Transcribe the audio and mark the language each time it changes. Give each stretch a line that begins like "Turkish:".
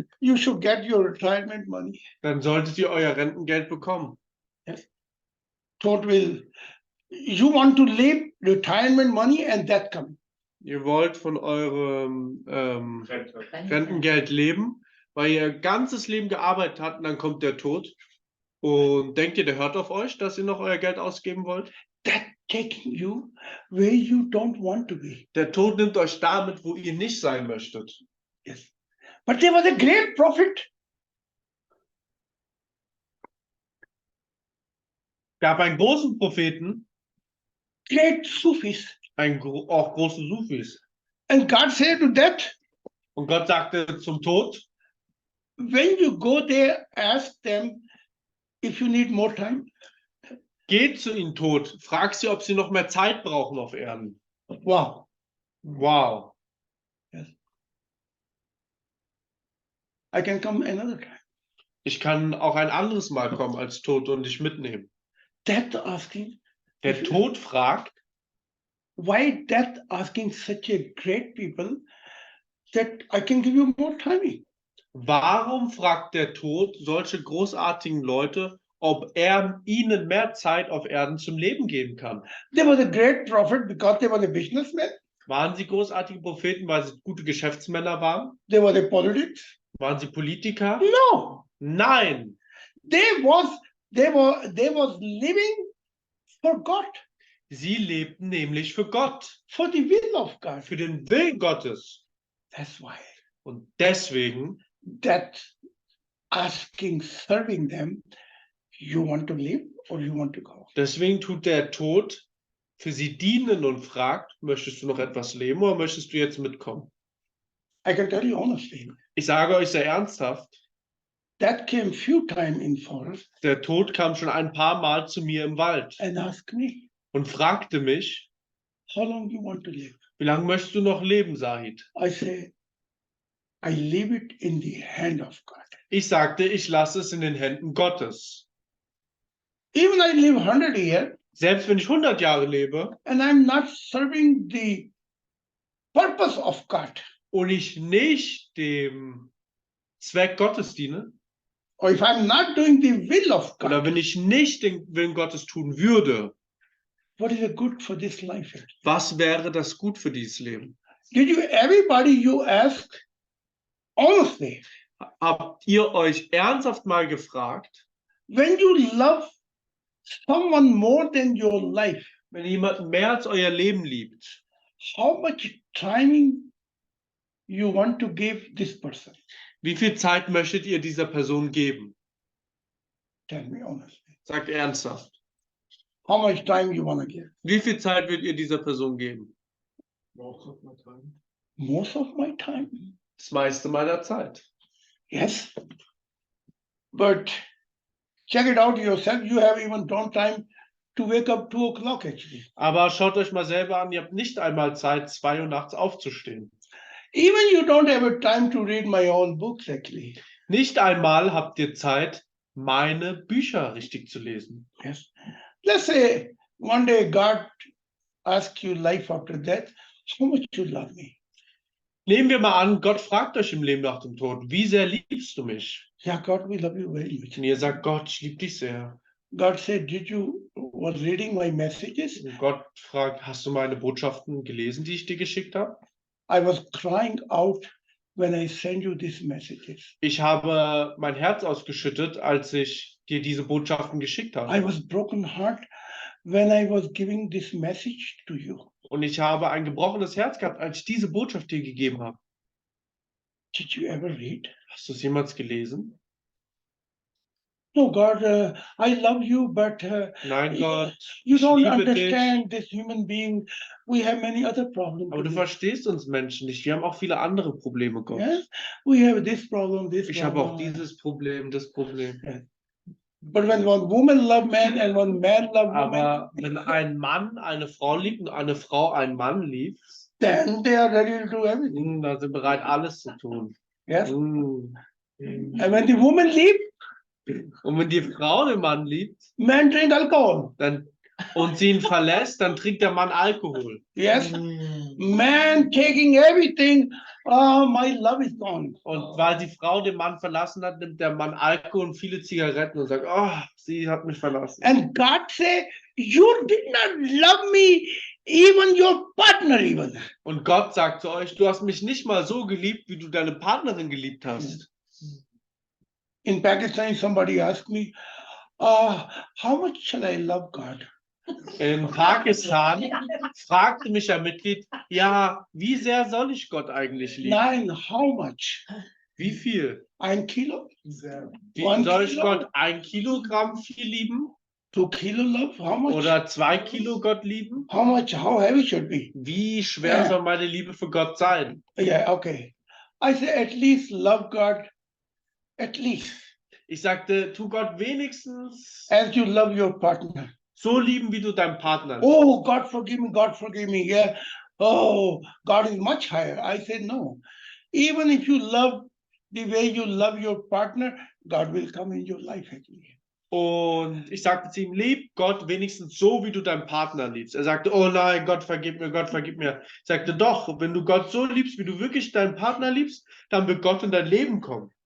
English: You should get your retirement money.
German: dann solltet ihr euer Rentengeld bekommen.
English: Thought will, you want to live retirement money and that come.
German: Ihr wollt von eurem Rentengeld leben, weil ihr ganzes Leben gearbeitet habt und dann kommt der Tod. Und denkt ihr, der hört auf euch, dass ihr noch euer Geld ausgeben wollt?
English: That taking you where you don't want to be.
German: Der Tod nimmt euch damit, wo ihr nicht sein möchtet.
English: Yes. But there was a great prophet.
German: Gab einen großen Propheten,
English: Great Sufis.
German: auch große Sufis.
English: And God said to that,
German: Und Gott sagte zum Tod,
English: when you go there, ask them if you need more time.
German: geht zu ihnen Tod, frag sie, ob sie noch mehr Zeit brauchen auf Erden.
English: Wow. Wow. I can come another time.
German: Ich kann auch ein anderes Mal kommen als Tod und dich mitnehmen.
English: Death asking,
German: Der Tod fragt,
English: why death asking such a great people that I can give you more time?
German: warum fragt der Tod solche großartigen Leute, ob er ihnen mehr Zeit auf Erden zum Leben geben kann?
English: They was a great prophet because they were a businessman.
German: Waren sie großartige Propheten, weil sie gute Geschäftsmänner waren?
English: They were a politics.
German: Waren sie Politiker?
English: No,
German: Nein,
English: they was living for God,
German: sie lebten nämlich für Gott,
English: for the will of God.
German: für den Willen Gottes.
English: That's why
German: Und deswegen
English: death asking, serving them, you want to live or you want to go?
German: Deswegen tut der Tod für sie dienen und fragt, möchtest du noch etwas leben oder möchtest du jetzt mitkommen?
English: I can tell you honestly,
German: Ich sage euch sehr ernsthaft,
English: that came few times in forest
German: der Tod kam schon ein paar Mal zu mir im Wald
English: and asked me,
German: und fragte mich,
English: how long you want to live?
German: wie lange möchtest du noch leben, Zahid?
English: I say, I leave it in the hand of God.
German: Ich sagte, ich lasse es in den Händen Gottes.
English: Even I live 100 years
German: Selbst wenn ich 100 Jahre lebe
English: and I'm not serving the purpose of God,
German: und ich nicht dem Zweck Gottes diene,
English: or if I'm not doing the will of
German: oder
English: God,
German: wenn ich nicht den Willen Gottes tun würde,
English: what is it good for this life?
German: was wäre das gut für dieses Leben?
English: Did you, everybody you ask, honestly,
German: Habt ihr euch ernsthaft mal gefragt,
English: when you love someone more than your life,
German: wenn jemand mehr als euer Leben liebt,
English: how much time you want to give this person?
German: wie viel Zeit möchtet ihr dieser Person geben?
English: Tell me honestly.
German: Sagt ernsthaft.
English: How much time you want to give?
German: Wie viel Zeit würdet ihr dieser Person geben?
English: Most of my time. Most of my time.
German: Das meiste meiner Zeit.
English: Yes. But check it out yourself. You have even don't time to wake up 2 o'clock actually.
German: Aber schaut euch mal selber an, ihr habt nicht einmal Zeit, 2 Uhr nachts aufzustehen.
English: Even you don't have a time to read my own books actually.
German: Nicht einmal habt ihr Zeit, meine Bücher richtig zu lesen.
English: Yes. Let's say one day God asks you life after death, how much you love me?
German: Nehmen wir mal an, Gott fragt euch im Leben nach dem Tod, wie sehr liebst du mich?
English: Yeah, God, we love you very much.
German: Und ihr sagt, Gott, ich liebe dich sehr.
English: God said, did you was reading my messages?
German: Und Gott fragt, hast du meine Botschaften gelesen, die ich dir geschickt habe?
English: I was crying out when I sent you these messages.
German: Ich habe mein Herz ausgeschüttet, als ich dir diese Botschaften geschickt
English: I
German: habe.
English: was broken heart when I was giving this message to you.
German: Und ich habe ein gebrochenes Herz gehabt, als ich diese Botschaft dir gegeben habe.
English: Did you ever read?
German: Hast du es jemals gelesen?
English: No, God, I love you, but
German: Nein, Gott,
English: you
German: ich
English: don't
German: liebe
English: understand this human being. We have many other problems.
German: aber du
English: today.
German: verstehst uns Menschen nicht. Wir haben auch viele andere Probleme, Gott.
English: Yes, we have this problem, this
German: Ich habe auch
English: problem.
German: dieses Problem, das Problem.
English: But when one woman love man and one man love woman,
German: Aber wenn ein Mann eine Frau liebt und eine Frau einen Mann liebt,
English: then they are ready to do everything.
German: dann sind bereit, alles zu tun.
English: Yes, Mm. and when the woman leave,
German: Und wenn die Frau den Mann liebt
English: man drink alcohol.
German: und sie ihn verlässt, dann trinkt der Mann Alkohol.
English: Yes, man taking everything. Oh, my love is gone.
German: Und weil die Frau den Mann verlassen hat, nimmt der Mann Alkohol und viele Zigaretten und sagt, oh, sie hat mich verlassen.
English: And God say, you did not love me, even your partner even.
German: Und Gott sagt zu euch, du hast mich nicht mal so geliebt, wie du deine Partnerin geliebt hast.
English: In Pakistan, somebody asked me, how much shall I love God?
German: In Pakistan fragte mich ein Mitglied, ja, wie sehr soll ich Gott eigentlich lieben? Nein,
English: how much?
German: Wie viel?
English: 1 kilo?
German: Wie
English: One
German: soll ich
English: kilo?
German: Gott 1 Kilogramm viel lieben?
English: 2 kilo love? How much?
German: Oder 2 Kilo Gott lieben?
English: How much? How heavy should be?
German: Wie schwer soll meine Liebe für Gott sein?
English: Yeah, okay. I say at least love God, at least
German: Ich sagte, tu Gott wenigstens
English: as you love your partner.
German: so lieben, wie du deinen Partner liebst.
English: Oh, God forgive me, God forgive me. Yeah. Oh, God is much higher. I said no. Even if you love the way you love your partner, God will come in your life actually.
German: Und ich sagte zu ihm, lieb Gott wenigstens so, wie du deinen Partner liebst. Er sagte, oh nein, Gott vergib mir, Gott vergib mir. Ich sagte, doch, wenn du Gott so liebst, wie du wirklich deinen Partner liebst, dann wird Gott in dein Leben kommen.